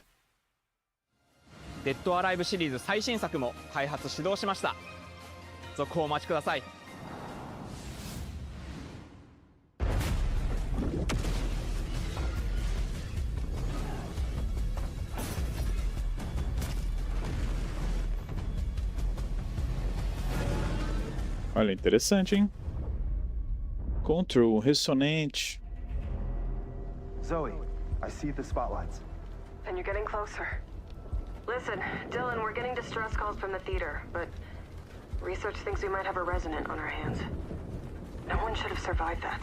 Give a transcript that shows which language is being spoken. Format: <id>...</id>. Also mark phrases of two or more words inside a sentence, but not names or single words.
<ja>デッドアライブシリーズ最新作も開発始動しました。続報をお待ちください。</ja> <pt>Olha, interessante, hein? Control, ressonante.</pt> <en>Zoe, I see the spotlights. And you're getting closer. Listen, Dylan, we're getting distress calls from the theater, but research thinks we might have a resonant on our hands. No one should have survived that.</en>